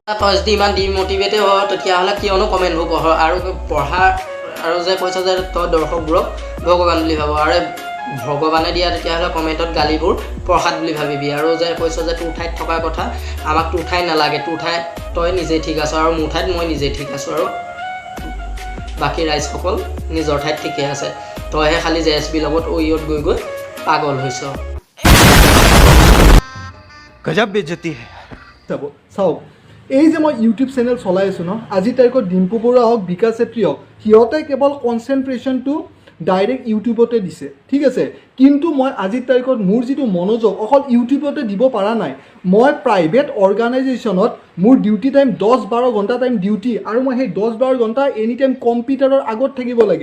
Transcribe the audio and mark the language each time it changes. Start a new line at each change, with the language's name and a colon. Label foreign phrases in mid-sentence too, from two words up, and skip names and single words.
Assamese: তই যদি ইমান ডিম'টিভেটেই হয় তেতিয়াহ'লে কিয়নো কমেণ্টবোৰ পঢ় আৰু পঢ়া আৰু যে কৈছ যে তই দৰ্শকবোৰক ভগৱান বুলি ভাব আৰু ভগৱানে দিয়া তেতিয়াহ'লে কমেণ্টত গালিবোৰ প্ৰসাদ বুলি ভাবিবি আৰু যে কৈছ যে তোৰ ঠাইত থকা কথা আমাক তোৰ ঠাইত নালাগে তোৰ ঠাইত তই নিজেই ঠিক আছ আৰু মোৰ ঠাইত মই নিজেই ঠিক আছোঁ আৰু বাকী ৰাইজসকল নিজৰ ঠাইত ঠিকে আছে তইহে খালি জে এছ বিৰ লগত অ'ইত গৈ পাগল হৈছ
Hindi: गजब बेइज्जती है
Assamese: চাওক এই যে মই
English: YouTube channel
Assamese: চলাই আছোঁ ন আজিৰ তাৰিখত ডিম্পু বৰুৱা হওক বিকাশ চেত্ৰী হওক সিহঁতে কেৱল
English: concentration direct
Assamese: ইউটিউবতে দিছে ঠিক আছে কিন্তু মই আজিৰ তাৰিখত মোৰ যিটো মনোযোগ অকল ইউটিউবতে দিব পৰা নাই মই
English: private organisation
Assamese: মোৰ
English: duty time
Assamese: 10-12 ঘণ্টা
English: time duty
Assamese: আৰু মই সেই 10-12 ঘণ্টা
English: any time
Assamese: কম্পিউটাৰৰ আগত থাকিব লাগে